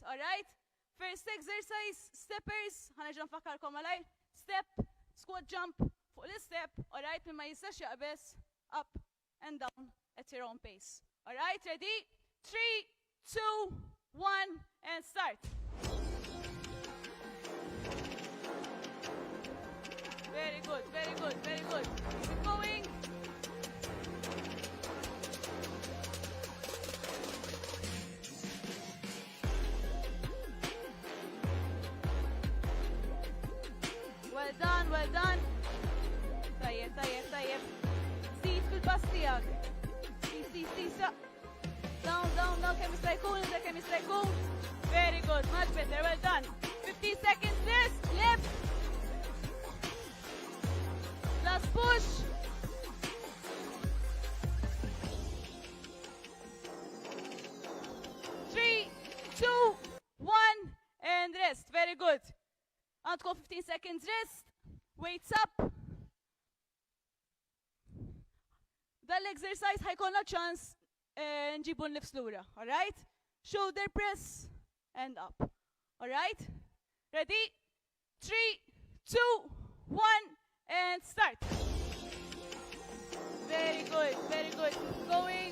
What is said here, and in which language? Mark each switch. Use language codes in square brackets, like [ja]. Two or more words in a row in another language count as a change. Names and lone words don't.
[en] All right? First exercise, steppers. [mt] Ħanerġa' nfakkarkom malajr. [en] Step, squat jump [mt] fuq l-step. [en] All right? [mt] Min ma jistax jaqbes [en] up and down at your own pace. All right? Ready? 3, 2, 1, and start. Very good, very good, very good. Keep going. Well done, well done. [mt] Tajjeb, tajjeb, tajjeb. Sit fil-pass tiegħek. Sisa. [en] Down, down, down. [mt] Kemm jista' jkun, kemm jista' jkun. [en] Very good, much better, well done. 15 seconds rest, left. Last push. Three, 2, 1, and rest. Very good. Għandkom 15 seconds rest. Weights up. [mt] Dal-exercise ħajkonna ċans nġibu n-nifs lura. [en] All right? Shoulder press and up. All right? Ready? 3, 2, 1, and start. Very good, very good. Keep going.